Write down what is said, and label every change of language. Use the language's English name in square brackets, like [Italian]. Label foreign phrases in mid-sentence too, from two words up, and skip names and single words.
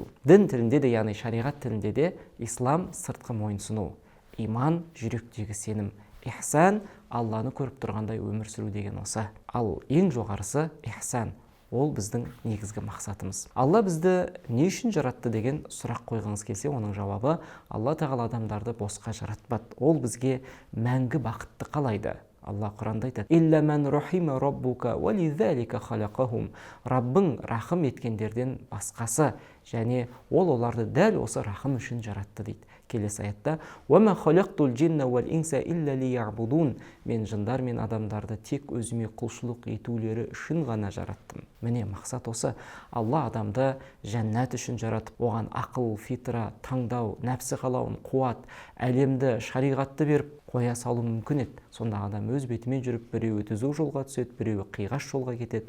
[Kazakh] Дін тілінде де, яғни шариғат тілінде де ислам сыртқы мойынсыну, иман жүректегі сенім, ихсан Алланы көріп тұрғандай өмір сүру деген осы. Ал ең жоғарысы ихсан. Ол біздің негізгі мақсатымыз. Алла бізді не үшін жаратты деген сұрақ қойғыңыз келсе, оның жауабы: Алла Тағала адамдарды босқа жаратпады. Ол бізге мәңгі бақытты қалайды. Алла Құранда айтады: [Arabic] «إلا من رحم ربك ولذلك خلقهم». [Kazakh] Раббың рахым еткендерден басқасы, және ол оларды дәл осы рахым үшін жаратты дейді. келесі аятта [Arabic] وَمَا خَلَقْتُ الْجِنَّ وَالْإِنْسَ إِلَّا لِيَعْبُدُونَ [Kazakh] мен жындар мен адамдарды тек өзіме құлшылық етулері үшін ғана жараттым. Міне мақсат осы. Алла адамды жәннат үшін жаратып, оған ақыл, фитра, таңдау, нәпсі қалауын, қуат, әлемді, шариғатты беріп қоя салу мүмкін еді. Сонда адам өз бетімен жүріп, біреуі түзу жолға түседі, біреуі қиғаш жолға кетеді.